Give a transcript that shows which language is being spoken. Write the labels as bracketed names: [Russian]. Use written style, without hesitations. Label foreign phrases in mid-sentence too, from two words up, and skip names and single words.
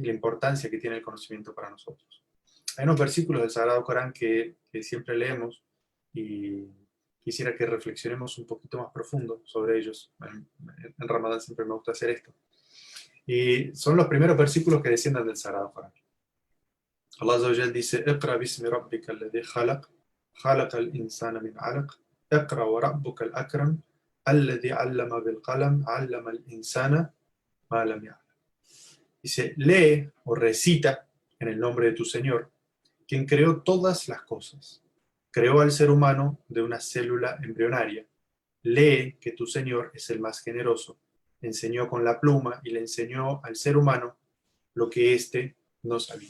[Spanish] La importancia que tiene el conocimiento para nosotros. Hay unos versículos del Sagrado Corán que siempre leemos y quisiera que reflexionemos un poquito más profundo sobre ellos. En Ramadán siempre me gusta hacer esto. Y son los primeros versículos que descienden del Sagrado Corán. [Arabic] الله عز وجل dice: "اقرأ باسم ربك الذي خلق خلق الإنسان من علق اقرأ وربك الأكرم الذي علم بالقلم علم الإنسان ما لم يعلم." [Spanish] Dice, lee o recita en el nombre de tu Señor, quien creó todas las cosas. Creó al ser humano de una célula embrionaria. Lee que tu Señor es el más generoso. Enseñó con la pluma y le enseñó al ser humano lo que éste no sabía.